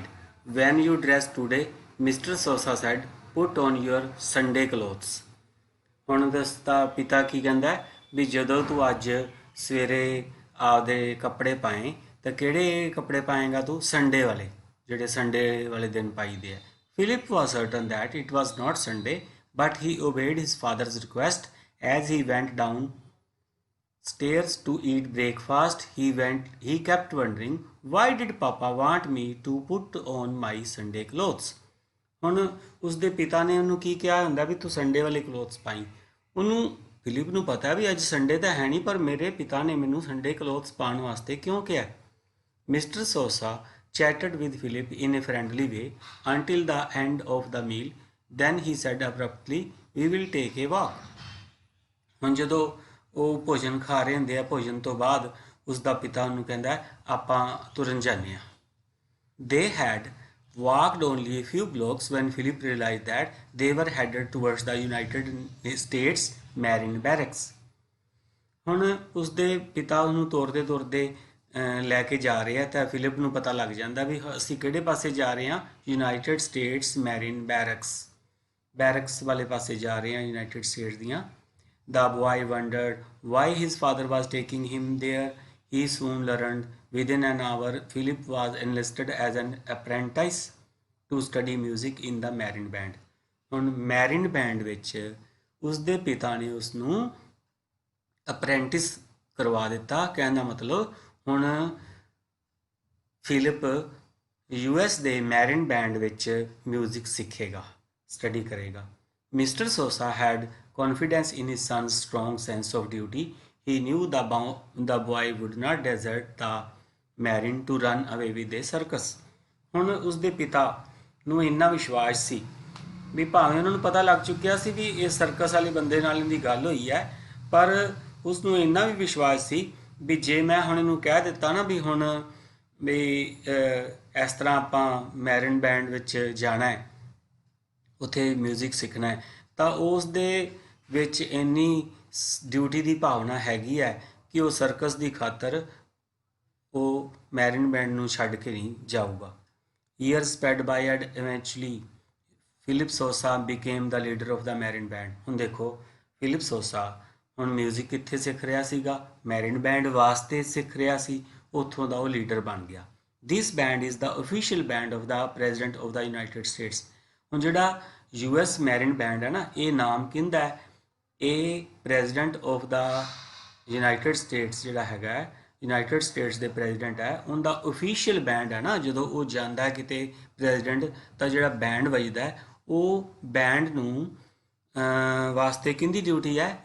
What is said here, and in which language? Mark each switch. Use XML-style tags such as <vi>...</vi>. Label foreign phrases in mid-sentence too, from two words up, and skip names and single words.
<en>When you dress today, Mister Sosa said, put on your Sunday clothes.</en> <pa>ਹੁਣ ਦੱਸਦਾ ਪਿਤਾ ਕੀ ਕਹਿੰਦਾ ਵੀ ਜਦੋਂ ਤੂੰ ਅੱਜ ਸਵੇਰੇ ਆਪਦੇ ਕੱਪੜੇ ਪਾਏ ਤਾਂ ਕਿਹੜੇ ਕੱਪੜੇ ਪਾਏਗਾ ਤੂੰ, ਸੰਡੇ ਵਾਲੇ, ਜਿਹੜੇ ਸੰਡੇ ਵਾਲੇ ਦਿਨ ਪਾਈਦੇ ਆ।</pa> <en>Philip was certain that it was not Sunday, but he obeyed his father's request. As he went down stairs to eat breakfast, he kept wondering, why did Papa want me to put on my Sunday clothes?</en> <pa>ਹੁਣ ਉਸਦੇ ਪਿਤਾ ਨੇ ਉਹਨੂੰ ਕੀ ਕਿਹਾ ਹੁੰਦਾ ਵੀ ਤੂੰ ਸੰਡੇ ਵਾਲੇ ਕਲੋਥਸ ਪਾਈ। ਉਹਨੂੰ ਫਿਲਿਪ ਨੂੰ ਪਤਾ ਵੀ ਅੱਜ ਸੰਡੇ ਤਾਂ ਹੈ ਨਹੀਂ, ਪਰ ਮੇਰੇ ਪਿਤਾ ਨੇ ਮੈਨੂੰ</pa> <en>Sunday clothes</en> <pa>ਪਾਉਣ ਵਾਸਤੇ ਕਿਉਂ ਕਿਹਾ।</pa> <en>ਮਿਸਟਰ ਸੋਸਾ chatted with Philip in a friendly way until the end of the meal. Then he said abruptly, "We will take a walk."</en> <pa>ਹੁਣ ਜਦੋਂ ਉਹ ਭੋਜਨ ਖਾ ਰਹੇ ਹੁੰਦੇ ਆ, ਭੋਜਨ ਤੋਂ ਬਾਅਦ ਉਸਦਾ ਪਿਤਾ ਉਹਨੂੰ ਕਹਿੰਦਾ ਆਪਾਂ ਤੁਰਨ ਜਾਂਦੇ ਹਾਂ।</pa> <en>They had walked only a few blocks when Philip realized that they were headed towards the United States Marine Barracks.</en> <pa>ਹੁਣ ਉਸਦੇ ਪਿਤਾ ਉਹਨੂੰ ਤੁਰਦੇ ਤੁਰਦੇ ਲੈ ਕੇ ਜਾ ਰਹੇ ਆ ਤਾਂ ਫਿਲਿਪ ਨੂੰ ਪਤਾ ਲੱਗ ਜਾਂਦਾ ਵੀ ਅਸੀਂ ਕਿਹੜੇ ਪਾਸੇ ਜਾ ਰਹੇ ਹਾਂ, ਯੂਨਾਈਟਿਡ ਸਟੇਟਸ ਮੈਰੀਨ ਬੈਰਕਸ ਵਾਲੇ ਪਾਸੇ ਜਾ ਰਹੇ ਹਾਂ, ਯੂਨਾਈਟਿਡ ਸਟੇਟਸ ਦੀਆਂ।</pa> <en>The boy wondered why his father was taking him there. He soon learned. Within an hour, Philip was enlisted as an apprentice to study music in the marine band.</en> <pa>ਹੁਣ ਮੈਰੀਨ ਬੈਂਡ ਵਿੱਚ ਉਸਦੇ ਪਿਤਾ ਨੇ ਉਸਨੂੰ ਅਪ੍ਰੈਂਟਿਸ ਕਰਵਾ ਦਿੱਤਾ। ਕਹਿਣ ਦਾ ਮਤਲਬ ਹੁਣ ਫਿਲਿਪ यूएस ਦੇ ਮੈਰਿਨ ਬੈਂਡ ਵਿੱਚ ਮਿਊਜ਼ਿਕ ਸਿੱਖੇਗਾ, ਸਟੱਡੀ ਕਰੇਗਾ।</pa> <en>ਮਿਸਟਰ ਸੋਸਾ had confidence in his son's strong sense of duty. He knew the boy would not desert the Marin to run away with a circus.</en> <pa>ਹੁਣ ਉਸਦੇ ਪਿਤਾ ਨੂੰ ਇੰਨਾ ਵਿਸ਼ਵਾਸ ਸੀ ਵੀ ਭਾਵੇਂ ਉਹਨਾਂ ਨੂੰ ਪਤਾ ਲੱਗ ਚੁੱਕਿਆ ਸੀ ਵੀ ਇਹ ਸਰਕਸ ਵਾਲੇ ਬੰਦੇ ਨਾਲ ਇਹਦੀ ਗੱਲ ਹੋਈ ਹੈ, ਪਰ ਉਸ ਨੂੰ ਇੰਨਾ ਵੀ ਵਿਸ਼ਵਾਸ ਸੀ ਵੀ ਜੇ ਮੈਂ ਹੁਣ ਇਹਨੂੰ ਕਹਿ ਦਿੱਤਾ ਨਾ ਵੀ ਹੁਣ ਵੀ ਇਸ ਤਰ੍ਹਾਂ ਆਪਾਂ ਮੈਰਿਨ ਬੈਂਡ ਵਿੱਚ ਜਾਣਾ ਹੈ, ਉੱਥੇ ਮਿਊਜ਼ਿਕ ਸਿੱਖਣਾ ਹੈ, ਤਾਂ ਉਸ ਦੇ ਵਿੱਚ ਇੰਨੀ ਡਿਊਟੀ ਦੀ ਭਾਵਨਾ ਹੈਗੀ ਹੈ ਕਿ ਉਹ ਸਰਕਸ ਦੀ ਖਾਤਰ ਉਹ ਮੈਰਿਨ ਬੈਂਡ ਨੂੰ ਛੱਡ ਕੇ ਨਹੀਂ ਜਾਊਗਾ।</pa> <en>Years sped by and eventually Philip Sosa became the leader of the Marin Band.</en> <pa>ਹੁਣ ਦੇਖੋ ਫਿਲਿਪ ਸੋਸਾ ਹੁਣ ਮਿਊਜ਼ਿਕ ਕਿੱਥੇ ਸਿੱਖ ਰਿਹਾ ਸੀਗਾ, ਮੈਰਿਨ ਬੈਂਡ ਵਾਸਤੇ ਸਿੱਖ ਰਿਹਾ ਸੀ, ਉੱਥੋਂ ਦਾ ਉਹ ਲੀਡਰ ਬਣ ਗਿਆ।</pa> <en>This band is the official band of the President of the United States.</en> <pa>ਹੁਣ ਜਿਹੜਾ US ਮੈਰਿਨ ਬੈਂਡ ਹੈ ਨਾ, ਇਹ ਨਾਮ ਕਿਹਦਾ ਹੈ? ਇਹ</pa> <en>President of the United States</en> <pa>ਜਿਹੜਾ ਹੈਗਾ ਹੈ, ਯੂਨਾਈਟਿਡ ਸਟੇਟਸ ਦੇ ਪ੍ਰੈਜ਼ੀਡੈਂਟ ਹੈ, ਉਹਦਾ</pa> <en>official band</en> <pa>ਹੈ ਨਾ। ਜਦੋਂ ਉਹ ਜਾਂਦਾ ਹੈ ਕਿਤੇ ਪ੍ਰੈਜ਼ੀਡੈਂਟ, ਤਾਂ ਜਿਹੜਾ ਬੈਂਡ ਵੱਜਦਾ ਹੈ ਉਹ ਬੈਂਡ ਨੂੰ ਵਾਸਤੇ ਕਿਹਦੀ ਡਿਊਟੀ ਹੈ?</pa>